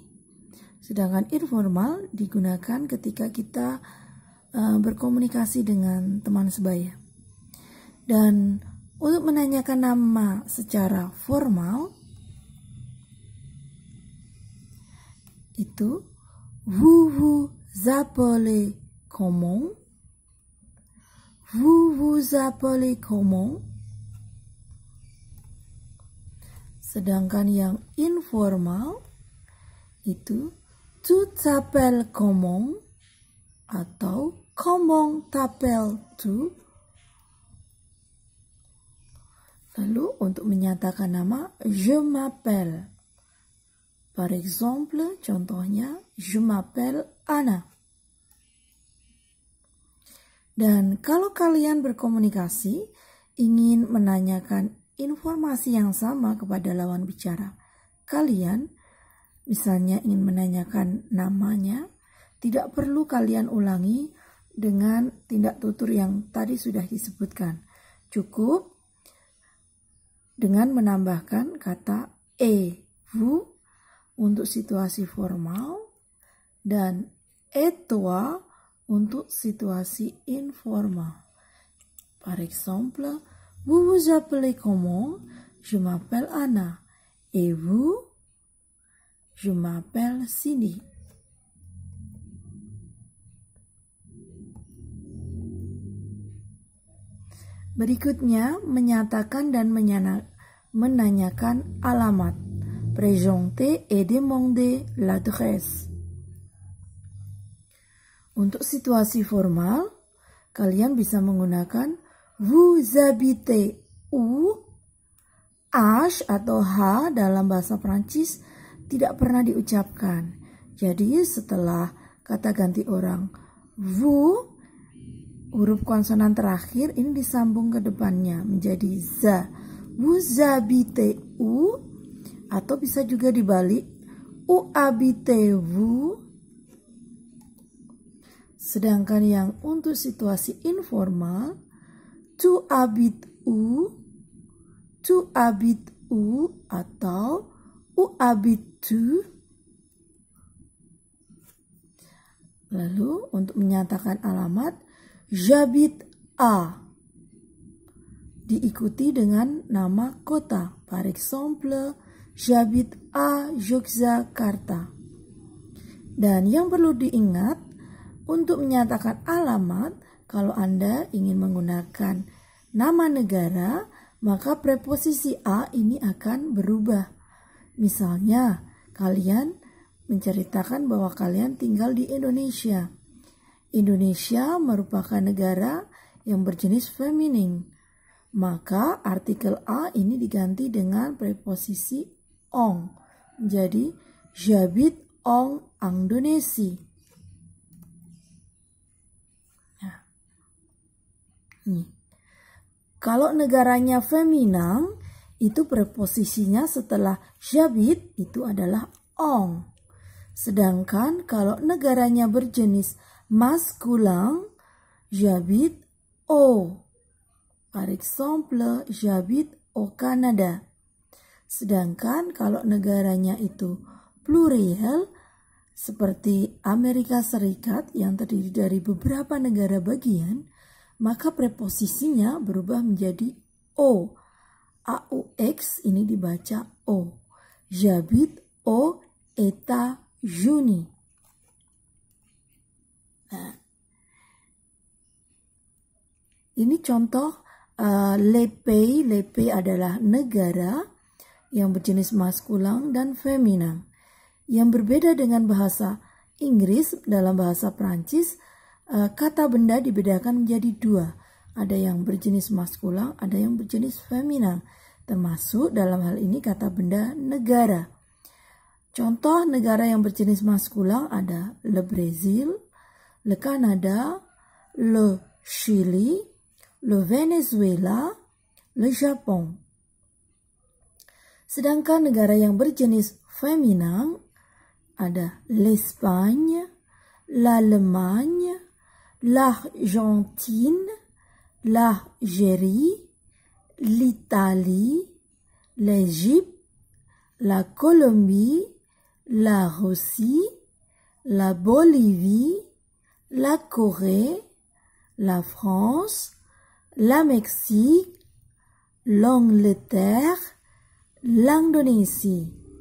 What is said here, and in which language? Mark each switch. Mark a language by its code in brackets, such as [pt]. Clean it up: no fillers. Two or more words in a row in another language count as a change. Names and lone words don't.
[id] Sedangkan informal digunakan ketika kita berkomunikasi dengan teman sebaya. Dan untuk menanyakan nama secara formal, itu [fr] vous vous appelez comment? Vous vous appelez comment? [id] Sedangkan yang informal itu [fr] tu t'appelles comment [id] atau [fr] comment t'appelles-tu? [id] Lalu untuk menyatakan nama, [fr] je m'appelle. Par exemple, contohnya, je m'appelle Anna. [id] Dan kalau kalian berkomunikasi, ingin menanyakan informasi yang sama kepada lawan bicara kalian, misalnya ingin menanyakan namanya, tidak perlu kalian ulangi dengan tindak tutur yang tadi sudah disebutkan. Cukup dengan menambahkan kata vous untuk situasi formal dan [fr] et toi [id] untuk situasi informal. [fr] Par exemple, vous vous appelez comment? Je m'appelle Anna. Et vous? Je m'appelle Cindy. [id] Berikutnya, menyatakan dan menanyakan alamat. [fr] Présenter et demander l'adresse. [id] Untuk situasi formal, kalian bisa menggunakan [fr] vous habitez où? [id] H atau H dalam bahasa Prancis tidak pernah diucapkan. Jadi setelah kata ganti orang vous, huruf konsonan terakhir ini disambung ke depannya menjadi za. [fr] Vous habitez où? [id] Atau bisa juga dibalik, [fr] où habitez-vous? [id] Sedangkan yang untuk situasi informal, [fr] tu habites où? Tu habites où? Atau où habites-tu? [id] Lalu untuk menyatakan alamat, [fr] j'habite à, [id] diikuti dengan nama kota. [fr] Par exemple, j'habite à Yogyakarta. [id] Dan yang perlu diingat, untuk menyatakan alamat, kalau Anda ingin menggunakan nama negara, maka preposisi a ini akan berubah. Misalnya, kalian menceritakan bahwa kalian tinggal di Indonesia. Indonesia merupakan negara yang berjenis feminin. Maka artikel a ini diganti dengan preposisi ong. Jadi, [fr] j'habite en Indonesia. [id] Nah, nih. Kalau negaranya feminin, itu preposisinya setelah j'habite itu adalah ong. Sedangkan kalau negaranya berjenis maskulin, [fr] j'habite au. Par exemple, j'habite au Canada. [id] Sedangkan kalau negaranya itu plural, seperti Amerika Serikat yang terdiri dari beberapa negara bagian, maka preposisinya berubah menjadi O. AUX ini dibaca O. [fr] J'habite aux États-Unis. [id] Nah, ini contoh [fr] les pays [id] adalah negara yang berjenis maskulang dan feminan. Yang berbeda dengan bahasa Inggris, dalam bahasa Prancis, kata benda dibedakan menjadi dua. Ada yang berjenis maskulang, ada yang berjenis feminan. Termasuk dalam hal ini kata benda negara. Contoh negara yang berjenis maskulang ada [fr] le Brésil, le Canada, le Chili, le Venezuela, le Japon. [id] Sedangkan negara yang berjenis feminan ada [fr] l'Espagne, l'Allemagne, l'Argentine, l'Algérie, l'Italie, l'Égypte, la Colombie, la Russie, la Bolivie, la Corée, la France, la Mexique, l'Angleterre, l'Indonésie.